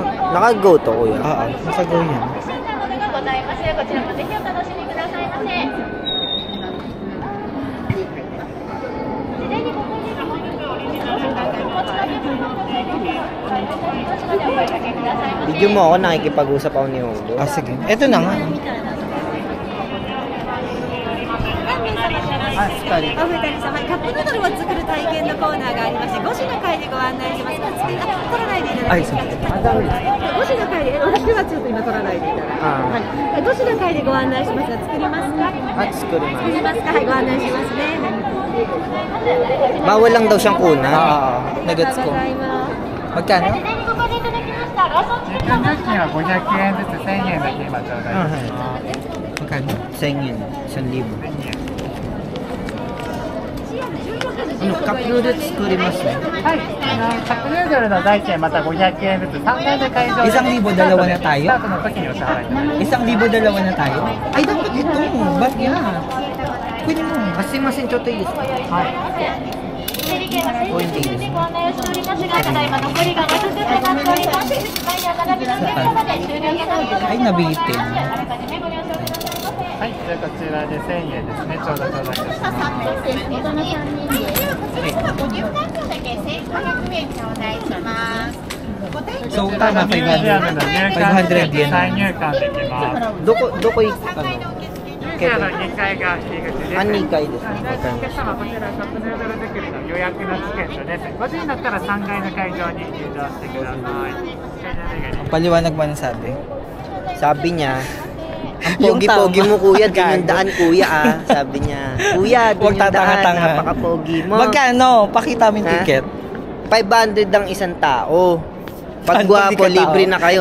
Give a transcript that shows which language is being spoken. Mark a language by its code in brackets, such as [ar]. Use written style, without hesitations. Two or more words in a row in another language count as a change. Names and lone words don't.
[tl] Naka-go to, kuya. Oo, naka-go yan. [ja] ございます。こちらもぜひお楽しみくださいませ。事前にご購入のご入場をお願いします。こちらでご購入の際にお買い求めましのでお声掛けくださいませ。 [tl] Video mo ako, nakikipag-usap ako ni Hugo. Ah, sige. Ito na nga. [ja] あ、2人。お二人様にカップヌードルを作る体験のコーナーがありまして、5時の会でご案内します。取らないでいただきます。5時の会で、私はちょっと今取らないでいただきます。はい、5時の会でご案内しますが、作りますか？作ります。作りますか？はい、ご案内しますね。 [tl] Bawal lang daw siyang kuna. Oo, nagets ko. [ja] ございます。 [tl] Magkano? [ja] 事前にご購入いただきましたローソンチキンカップ料金は500円ずつ1000円だけ今ちょうだいします。 [tl] Magkano? 1000 yun. 1,000. [ja] 1000円。 Ano, [en] cup noodles [ja] 作りますね。はい、カップヌードルの代金また500円ずつ3回で会場で [tl] isang libo dalawa na [ja] ス [tl] tayo? [ja] タートの時にお支払いいただきます。 [tl] Isang libo dalawa na tayo? Ay, dapat ito. Ba't yan? Pwede mo. [ja] あ、すいません、ちょっといいですか？はい。整理券は先着順でご案内をしておりますが、ただいま残りが5つとなっております。前には並びの結果まで終了となっております。 [tl] Ay, nabitin. [ja] あらかじめご了承くださいませ。はい、じゃあこちらで1000円ですね。ちょうどいたします。大人3人で。こちらはご入館料だけ1500円頂戴します。 [tl] So, [ja] こち [tl] tama, [ja] らのミュージアムの入館 [tl] 500 [ja] 券 [tl] yen. [ja] 再入館できます。どこ行くか 2階が入り口です。あ、2階ですね。お客様、こちらカップヌードル作りの予約のチケットです。5時になったら3階の会場に入場してください。 [tl] Paliwanag mo ang sabi. Sabi niya, ang Yung pogi-pogi tama. mo kuya, dun yung Gago. daan kuya ah. Sabi niya, kuya, dun Huwag yung daan, tatanga-tanga. napaka-pogi mo. Magkano? Pakita mo yung Ha? ticket. 500 ang isang tao. Pag Paano gwapo, hindi ka tao? libre na kayo.